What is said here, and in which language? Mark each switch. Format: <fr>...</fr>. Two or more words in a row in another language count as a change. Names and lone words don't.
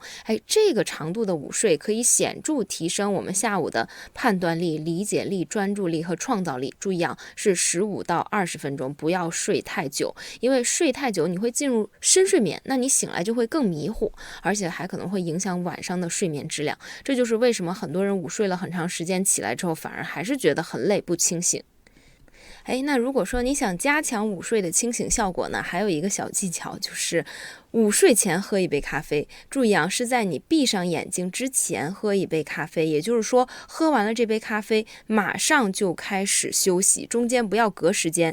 <zh>這個長度的午睡可以顯著提升我們下午的判斷力、理解力、專注力和創造力。注意啊，是15到20分鐘，不要睡太久，因為睡太久你會進入深睡眠，那你醒來就會更迷糊，而且還可能會影響響晚上的睡眠質量。這就是為什麼很多人午睡了很長時間，起來之後反而還是覺得很累，不清醒。那如果說你想加強午睡的清醒效果呢，還有一個小技巧，就是午睡前喝一杯咖啡。注意啊，是在你闭上眼睛之前喝一杯咖啡，也就是说喝完了这杯咖啡马上就開始休息，中間不要隔時間。</zh>